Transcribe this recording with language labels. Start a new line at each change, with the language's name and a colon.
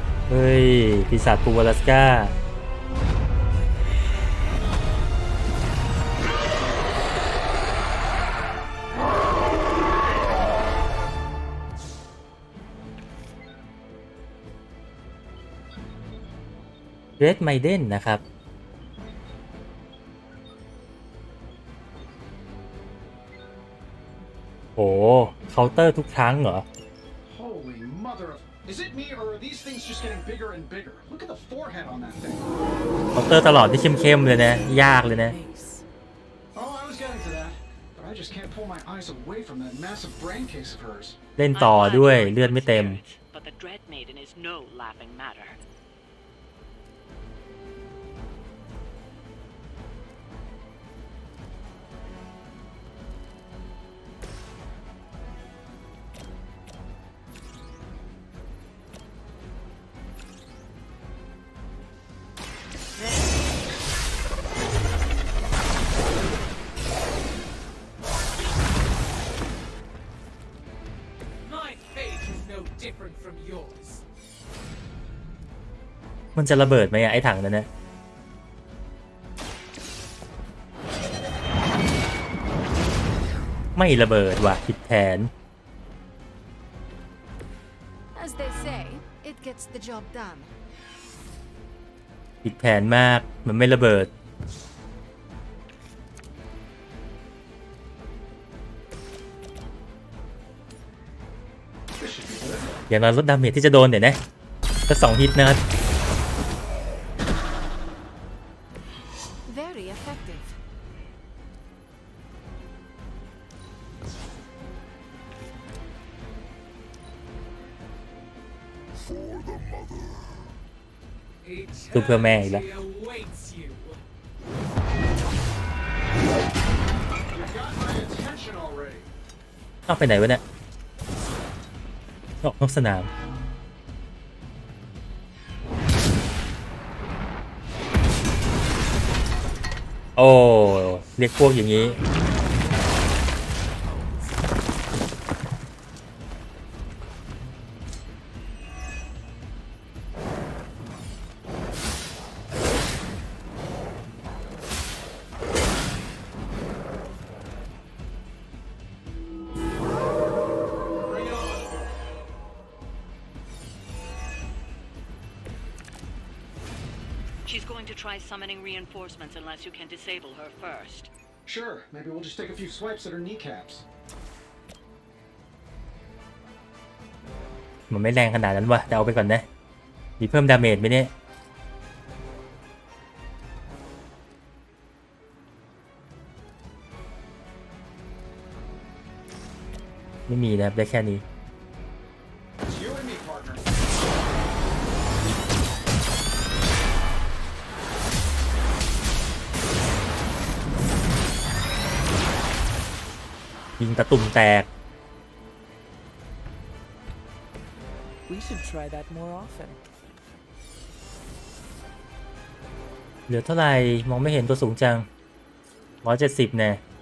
Thai: เฮ้ยปีศาจปูวาลัสกาเรดไมเดนนะครับโอ้เคาน์เตอร์ทุกครั้งเหรอ
English: Holy mother of... Is it me or are these things just getting bigger and bigger? Look at the forehead on that thing.
Thai: เคาน์เตอร์ตลอดที่เข้มๆเลยนะยากเลยนะ
English: Oh, I was getting to that. But I just can't pull my eyes away from that massive brain case of hers.
Thai: เล่นต่อด้วยเลือดไม่เต็ม
English: But the Dread Maiden is no laughing matter. My fate is no different from yours.
Thai: มันจะระเบิดไหมอะไอ้ถังนั้นนะไม่ระเบิดว่ะผิดแผน
English: As they say, it gets the job done.
Thai: ผิดแผนมากมันไม่ระเบิดอย่างน้อยลดดาเมจที่จะโดนเดี๋ยวนะก็2 ฮิตนะครับ
English: Very effective. Superman Eternity là- awaits you. You got my attention already.
Thai: ออกไปไหนวะเนี่ยออกนอกสนามโอ้เรียกพวกอย่างนี้
English: She's going to try summoning reinforcements unless you can disable her first. Sure, maybe we'll just take a few swipes at her kneecaps.
Thai: มันไม่แรงขนาดนั้นวะแต่เอาไปก่อนนะมีเพิ่มดาเมจไหมเนี่ย มีนะครับได้แค่นี้
English: You and me, partner.
Thai: ยิงตะตุ่มแตก
English: We should try that more often.
Thai: เหลือเท่าไหร่มองไม่เห็นตัวสูงจัง170แน่